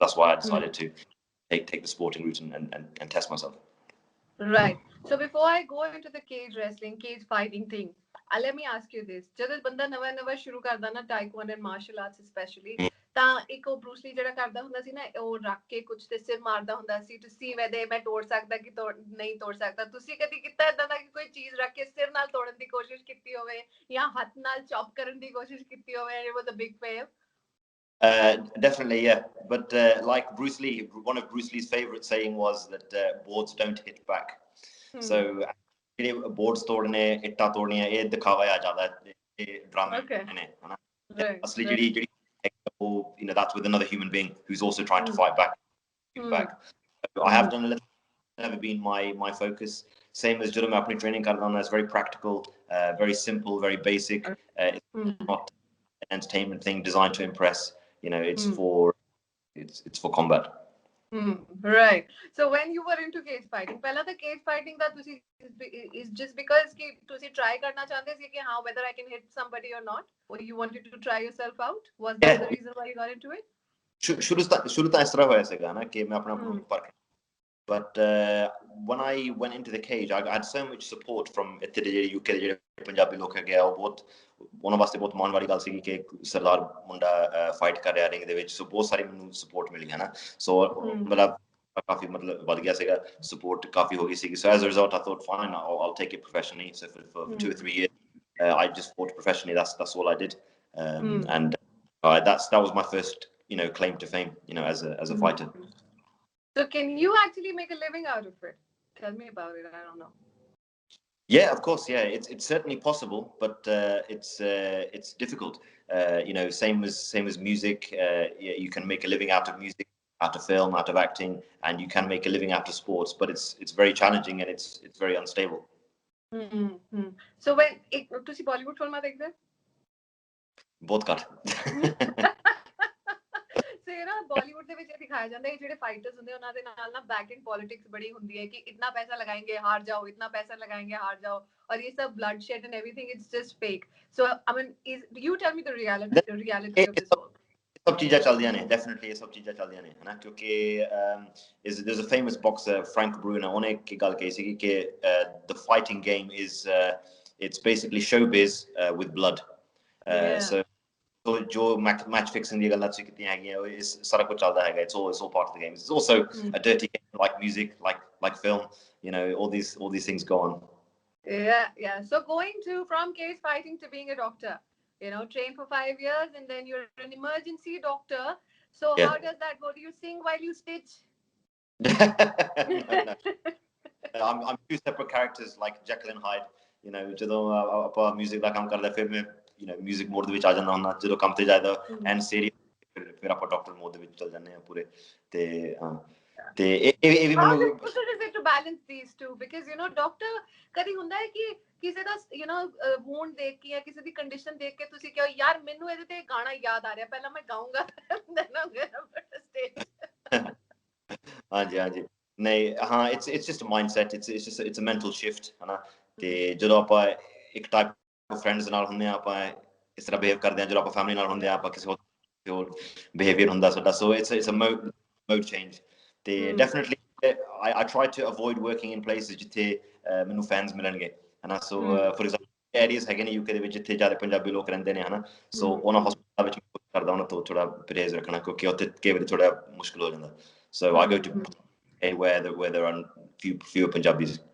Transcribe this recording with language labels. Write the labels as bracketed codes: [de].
[en] That's why I decided to take the sporting route and test myself. Right. So before I go into the cage wrestling, cage fighting thing, let me ask you this. [pa] ਜਦੋਂ ਬੰਦਾ ਨਵਾਂ ਸ਼ੁਰੂ ਕਰਦਾ ਨਾ [en] taekwondo and martial arts especially, [pa] ਤਾਂ ਇੱਕ ਉਹ Bruce Lee ਜਿਹੜਾ ਕਰਦਾ ਹੁੰਦਾ ਸੀ ਨਾ, ਉਹ ਰੱਖ ਕੇ ਕੁਝ ਤੇ ਸਿਰ ਮਾਰਦਾ ਹੁੰਦਾ ਸੀ [en] to see whether [pa] ਮੈਂ ਤੋੜ ਸਕਦਾ ਕਿ ਨਹੀਂ ਤੋੜ ਸਕਦਾ। ਤੁਸੀਂ ਕਦੀ ਕੀਤਾ ਏਦਾਂ ਦਾ ਕਿ ਕੋਈ ਚੀਜ਼ ਰੱਖ ਕੇ ਸਿਰ ਨਾਲ ਤੋੜਨ ਦੀ ਕੋਸ਼ਿਸ਼ ਕੀਤੀ ਹੋਵੇ ਜਾਂ ਹੱਥ ਨਾਲ ਚੌਪ ਕਰਨ ਦੀ ਕੋਸ਼ਿਸ਼ ਕੀਤੀ ਹੋਵੇ? [en] It was a big fail. Definitely, yeah. But like Bruce Lee, one of Bruce Lee's favorite saying was that boards don't hit back. [pa] So boards ਤੋੜਨੇ, ਇੱਟਾਂ ਤੋੜਨੀਆਂ, ਇਹ ਦਿਖਾਵਾ ਆ ਜਾਂਦਾ ਹੈ, ਇਹ ਡਰਾਮੇ ਨੇ ਹਨਾ। ਅਸਲੀ ਜਿਹੜੀ [en] you know, that's with another human being who's also trying to fight back. I have done a little, never been my focus. Same as [pa] ਜਦੋਂ ਮੈਂ ਆਪਣੀ training ਕਰਦਾ ਹੁੰਦਾ, [en] it's very practical, very simple, very basic. It's not an entertainment thing designed to impress. You know, it's for combat. Right. So when you were into cage fighting, [pa] ਪਹਿਲਾਂ ਤਾਂ cage fighting ਦਾ ਤੁਸੀਂ [en] is just because [pa] ਕਿ ਤੁਸੀਂ try ਕਰਨਾ ਚਾਹੁੰਦੇ ਸੀ ਕਿ ਹਾਂ [en] whether I can hit somebody or not, or you wanted to try yourself out? Was that the reason why you got into it? [pa] ਸ਼ੁਰੂ ਤਾਂ ਇਸ ਤਰ੍ਹਾਂ ਹੋਇਆ ਸੀਗਾ ਨਾ ਕਿ ਮੈਂ ਆਪਣਾ ਨੂੰ ਪਰਖ। [en] But when I went into the cage, I had so much support from [pa] ਇੱਥੇ ਦੇ ਜਿਹੜੇ UK ਦੇ ਜਿਹੜੇ ਪੰਜਾਬੀ ਲੋਕ ਹੈਗੇ ਆ, ਉਹ ਬਹੁਤ ਉਹਨਾਂ ਵਾਸਤੇ ਬਹੁਤ ਮਾਣ ਵਾਲੀ ਗੱਲ ਸੀਗੀ ਕਿ ਸਰਦਾਰ ਮੁੰਡਾ ਫਾਈਟ ਕਰ ਰਿਹਾ ਰਿੰਗ ਦੇ ਵਿੱਚ। ਸੋ ਬਹੁਤ ਸਾਰੀ ਮੈਨੂੰ ਸਪੋਰਟ ਮਿਲੀ ਹੈ ਨਾ। ਸੋ ਮੇਰਾ ਕਾਫੀ ਮਤਲਬ ਵੱਧ ਗਿਆ ਸੀਗਾ, ਸਪੋਰਟ ਕਾਫੀ ਹੋ ਗਈ ਸੀਗੀ। [en] So as a result, I thought, fine, I'll take it professionally. So for 2 or 3 years, I just fought professionally. That's all I did, and that was my first, you know, claim to fame, you know, as a fighter. So can you actually make a living out of it? Tell me about it. I don't know. Yeah, of course. Yeah, it's certainly possible, but it's difficult. You know, same as music. Yeah, you can make a living out of music, out of film, out of acting, and you can make a living out of sports. But it's very challenging and it's very unstable. [pa] So when ਤੁਸੀਂ Bollywood ਫਿਲਮਾਂ ਦੇਖਦੇ ਹੋ? ਬਹੁਤ ਘੱਟ। ਬਾਲੀਵੁੱਡ ਦੇ ਵਿੱਚ ਦਿਖਾਇਆ ਜਾਂਦਾ ਹੈ ਜਿਹੜੇ ਫਾਈਟਰਸ ਹੁੰਦੇ ਉਹਨਾਂ ਦੇ ਨਾਲ ਨਾ ਬੈਕ ਐਂਡ ਪੋਲਿਟਿਕਸ ਬੜੀ ਹੁੰਦੀ ਹੈ ਕਿ ਇਤਨਾ ਪੈਸਾ ਲਗਾएंगे ਹਾਰ ਜਾਓ, ਇਤਨਾ ਪੈਸਾ ਲਗਾएंगे ਹਾਰ ਜਾਓ, [hi] और ये सब [en] bloodshed and everything, it's just fake. So I mean, you tell me the reality of this whole. [pa] ਸਭ ਚੀਜ਼ਾਂ ਚੱਲਦੀਆਂ ਨੇ, definitely ਇਹ ਸਭ ਚੀਜ਼ਾਂ ਚੱਲਦੀਆਂ ਨੇ ਹਨਾ, ਕਿਉਂਕਿ [en] there's a famous boxer, Frank Bruno, [pa] ਉਹਨੇ ਇੱਕ ਗੱਲ ਕਹੀ ਸੀਗੀ ਕਿ [en] the fighting game is it's basically showbiz with blood. [pa] So ਜੋ match fixing ਦੀ ਗੱਲਾਂ ਤੁਸੀਂ ਕੀਤੀਆਂ ਹੈਗੀਆਂ, ਇਹ ਸਾਰਾ ਕੁਝ ਚੱਲਦਾ ਹੈਗਾ। [en] It's all part of the game. It's also a dirty game, like music, like film. You know, all these things go on. Yeah. So going from cage fighting to being a doctor, you know, train for 5 years and then you're an emergency doctor. So how does that go? Do you sing while you stitch? No. I'm two separate characters, like Jekyll and Hyde. [pa] You know, ਜਦੋਂ ਆਪਾਂ music ਦਾ ਕੰਮ ਕਰਦੇ ਫਿਰ ਮੈਂ, you know, music mode ਦੇ ਵਿੱਚ ਆ ਜਾਂਦਾ ਹੁੰਦਾ, ਜਦੋਂ ਕੰਮ ਤੇ ਜਾਈਦਾ ਐਂਡ ਸੀਰੀਅਸ ਫਿਰ ਆਪਾਂ ਡਾਕਟਰ ਮੋਡ ਦੇ ਵਿੱਚ ਚਲ ਜਾਂਦੇ ਆ ਪੂਰੇ। ਤੇ ਇਹ ਵੀ ਮੈਨੂੰ [en] difficult is it to balance these two, because you know doctor [pa] ਕਦੀ ਹੁੰਦਾ ਹੈ ਕਿ ਕਿਸੇ ਦਾ you know wound ਦੇਖ ਕੇ ਜਾਂ ਕਿਸੇ ਦੀ ਕੰਡੀਸ਼ਨ ਦੇਖ ਕੇ ਤੁਸੀਂ ਕਹੋ ਯਾਰ ਮੈਨੂੰ ਇਹਦੇ ਤੇ ਗਾਣਾ ਯਾਦ ਆ ਰਿਹਾ, ਪਹਿਲਾਂ ਮੈਂ ਗਾਉਂਗਾ [en] then I'm gonna put a stage. [pa] ਹਾਂਜੀ ਨਹੀਂ ਹਾਂ, [en] it's just a mindset, it's a mental shift [pa] ਹੈ ਨਾ। ਤੇ ਜਦੋਂ ਆਪਾਂ ਇੱਕ ਟਾਈਪ ਫਰੈਂਡਸ ਨਾਲ ਹੁੰਦੇ ਆ ਆਪਾਂ ਇਸ ਤਰ੍ਹਾਂ ਬਿਹੇਵ ਕਰਦੇ ਆ, ਜਦੋਂ ਆਪਾਂ ਫੈਮਿਲੀ ਨਾਲ ਹੁੰਦੇ ਆ ਆਪਾਂ ਕਿਸੇ ਹੋਰ old behavior ਹੁੰਦਾ ਸਾਡਾ, [en] so it's a mode change [pa] ਤੇ [en] definitely I try to avoid working in places [pa] ਜਿੱਥੇ ਮੈਨੂੰ fans ਮਿਲਣਗੇ ਹਨਾ, so for example areas ਹੈਗੇ ਨੇ UK ਦੇ ਵਿੱਚ ਜਿੱਥੇ ਜ਼ਿਆਦਾ ਪੰਜਾਬੀ ਲੋਕ ਰਹਿੰਦੇ ਨੇ ਹਨਾ, so ਉਹਨਾਂ ਹਸਪਤਾਲਾਂ ਵਿੱਚ ਮੈਂ ਕਰਦਾ ਉਹਨਾਂ ਤੋਂ ਥੋੜਾ ਪਰਹੇਜ਼ ਰੱਖਣਾ ਕਿਉਂਕਿ ਉੱਥੇ ਕਈ ਵਾਰੀ ਥੋੜਾ ਮੁਸ਼ਕਿਲ ਹੋ ਜਾਂਦਾ, [en] so I go to where there are fewer Punjabis.